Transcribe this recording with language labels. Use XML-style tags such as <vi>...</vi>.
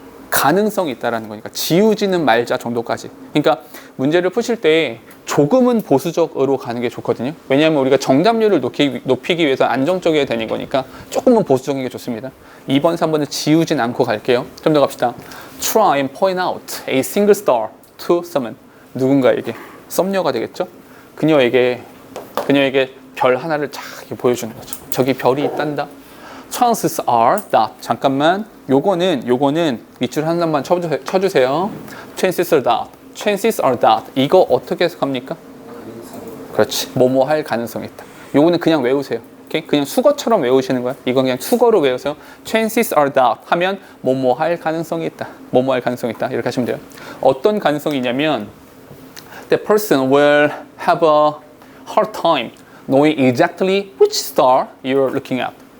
<ko>가능성이 있다라는 거니까 지우지는 말자 정도까지. 그러니까 문제를 푸실 때 조금은 보수적으로 가는 게 좋거든요. 왜냐하면 우리가 정답률을 높이기 위해서 안정적이어야 되는 거니까 조금은 보수적인 게 좋습니다. 2번, 3번은 지우진 않고 갈게요. 좀 더 갑시다.</ko> <en>Try and point out a single star to someone.</en> <ko>누군가에게, 썸녀가 되겠죠. 그녀에게 별 하나를 쫙 보여주는 거죠. 저기 별이 있단다.</ko> <en>Chances are that.</en> <ko>잠깐만. 요거는 밑줄 한 단만 쳐주세요.</ko> <en>Chances are that.</en> <ko>이거 어떻게 해석합니까? 그렇지. 뭐뭐 할 가능성이 있다. 요거는 그냥 외우세요. 오케이? 그냥 수거처럼 외우시는 거야. 이건 그냥 수거로 외우세요.</ko> <en>Chances are that</en> <ko>하면 뭐뭐 할 가능성이 있다. 뭐뭐 할 가능성이 있다. 이렇게 하시면 돼요. 어떤 가능성이 있냐면,</ko> <en>the person will have a hard time knowing exactly which star you're looking at.</en>